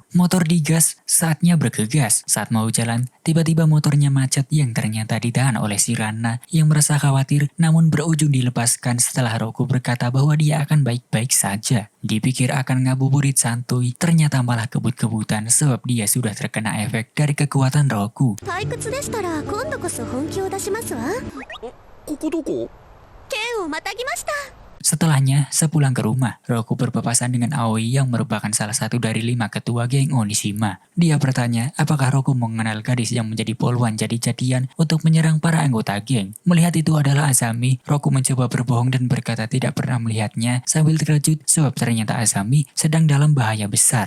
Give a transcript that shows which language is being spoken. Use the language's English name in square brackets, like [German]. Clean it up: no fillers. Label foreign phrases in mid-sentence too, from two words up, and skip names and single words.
[Indonesian] Motor digas, saatnya bergegas. Saat mau jalan, tiba-tiba motornya macet yang ternyata ditahan oleh si Rana yang merasa khawatir namun berujung dilepaskan setelah Roku berkata bahwa dia akan baik-baik saja. Dipikir akan ngabuburit santuy, ternyata malah kebut-kebutan sebab dia sudah terkena efek dari kekuatan Roku. [Japanese] 退屈でしたら今度こそ本気を出しますわ。ここどこ？剣をまたぎました。 [Indonesian] Setelahnya, sepulang ke rumah, Roku berpapasan dengan Aoi yang merupakan salah satu dari 5 ketua geng Onishima. Dia bertanya apakah Roku mengenal gadis yang menjadi poluan jadi-jadian untuk menyerang para anggota geng. Melihat itu adalah Azami, Roku mencoba berbohong dan berkata tidak pernah melihatnya sambil terkejut sebab ternyata Azami sedang dalam bahaya besar.